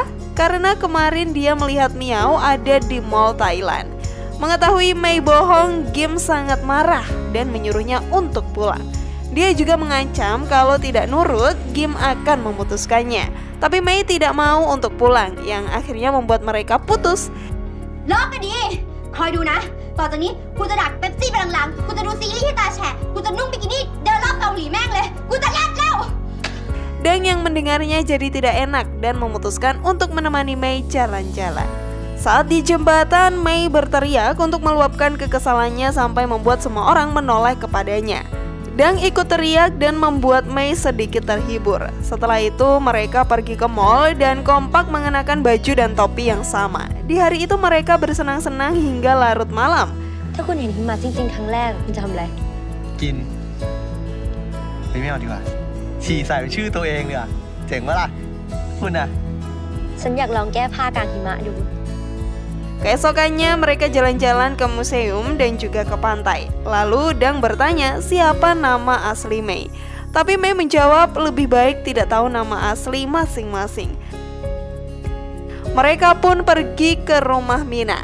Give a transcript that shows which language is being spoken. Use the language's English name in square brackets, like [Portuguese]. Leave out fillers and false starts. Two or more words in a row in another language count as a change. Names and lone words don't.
[Indonesian] Karena kemarin dia melihat Miao ada di mall Thailand. Mengetahui Mei bohong, Kim sangat marah dan menyuruhnya untuk pulang. Dia juga mengancam kalau tidak nurut, Kim akan memutuskannya. Tapi Mei tidak mau untuk pulang, yang akhirnya membuat mereka putus. [Thai] เลิกกันดีคอยดูนะต่อจากนี้กูจะดักเป๊ปซี่ไปหลังๆกูจะดูซีรีส์ที่ตาแฉะกูจะนุ่งบิกินี่เดินรอบเกาหลีแม่งเลยกูจะแลดแล้ว [Indonesian] Dang yang mendengarnya jadi tidak enak dan memutuskan untuk menemani Mei jalan-jalan. Saat di jembatan, Mei berteriak untuk meluapkan kekesalannya sampai membuat semua orang menoleh kepadanya. Dang ikut teriak dan membuat Mei sedikit terhibur. Setelah itu mereka pergi ke mall dan kompak mengenakan baju dan topi yang sama. Di hari itu mereka bersenang-senang hingga larut malam. [Thai] ถ้าคุณเห็นหิมะจริงๆครั้งแรกคุณจะทำอะไร กินไม่เอาดีกว่าฉี่ใส่เป็นชื่อตัวเองดีกว่าเจ๋งปะล่ะคุณน่ะ ฉันอยากลองแก้ผ้ากลางหิมะดู [Indonesian] Keesokannya mereka jalan-jalan ke museum dan juga ke pantai. Lalu Dang bertanya siapa nama asli Mei. Tapi Mei menjawab lebih baik tidak tahu nama asli masing-masing. Mereka pun pergi ke rumah Mina.